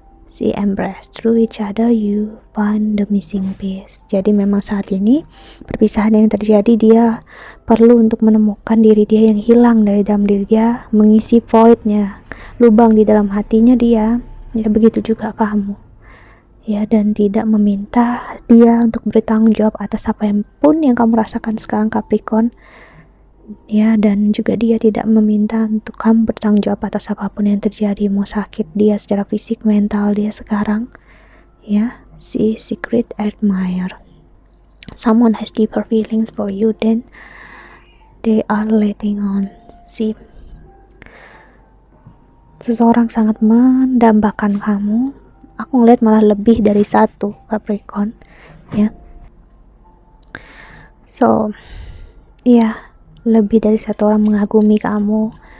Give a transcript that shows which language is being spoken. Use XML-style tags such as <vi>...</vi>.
<en>See, embrace through each other you find the missing piece.</en> <id>Jadi memang saat ini perpisahan yang terjadi, dia perlu untuk menemukan diri dia yang hilang dari dalam diri dia, mengisi voidnya, lubang di dalam hatinya dia. Ya begitu juga kamu, ya, dan tidak meminta dia untuk bertanggung jawab atas apa yang pun yang kamu rasakan sekarang, Capricorn. Ya, dan juga dia tidak meminta untuk kamu bertanggung jawab atas apapun yang terjadi, mau sakit dia secara fisik, mental dia sekarang. Ya, si</id> <en>secret admirer. Someone has deeper feelings for you than they are letting on.</en> <id>Si seseorang sangat mendambakan kamu. Aku ngeliat malah lebih dari satu, Capricorn, ya. So, ya, lebih dari satu orang mengagumi kamu.</id>